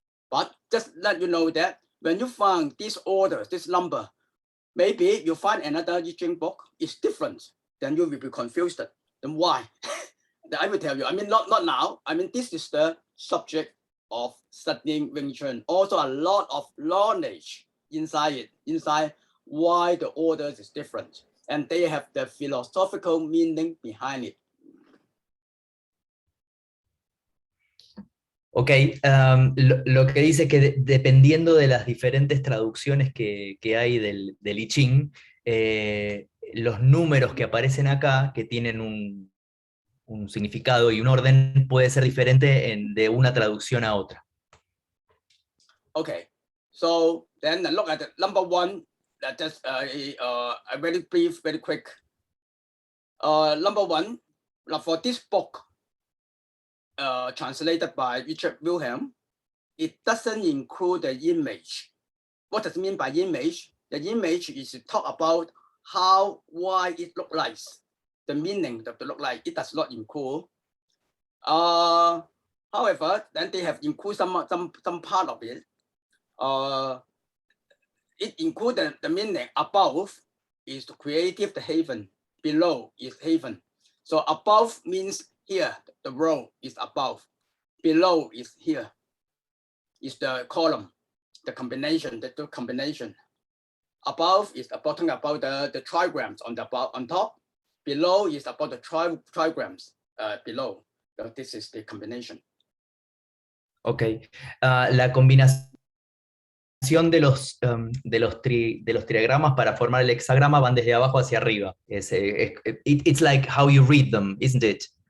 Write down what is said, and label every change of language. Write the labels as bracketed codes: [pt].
[en] But just let you know that when you find this order, this number, maybe you find another I Ching book is different, then you will be confused. Then why? I will tell you. I mean, not now. I mean, this is the subject of studying Wing Chun. Also, a lot of knowledge inside why the orders is different, and they have the philosophical meaning behind it. [es] Ok, lo que dice que dependiendo de las diferentes traducciones que hay del I Ching, los números que aparecen acá, que tienen un significado y un orden, puede ser diferente de una traducción a otra. [en] Okay, so then look at the number one. Just a very brief, very quick. Number one, for this book, translated by Richard Wilhelm, it doesn't include the image. What does it mean by image? The image is to talk about why it look like, the meaning of the look like. It does not include. However, then they have included some part of it. It included the meaning. Above is the creative, the haven. Below is haven. So above means here, the row is above. Below is here, is the column, the combination, the two combination. Above is talking about the trigrams on top. Below is about the trigrams below. So this is the combination. [es] Ok, la combinación de los triagramas para formar el hexagrama van desde abajo hacia arriba. [en] It's like how you read them, isn't it?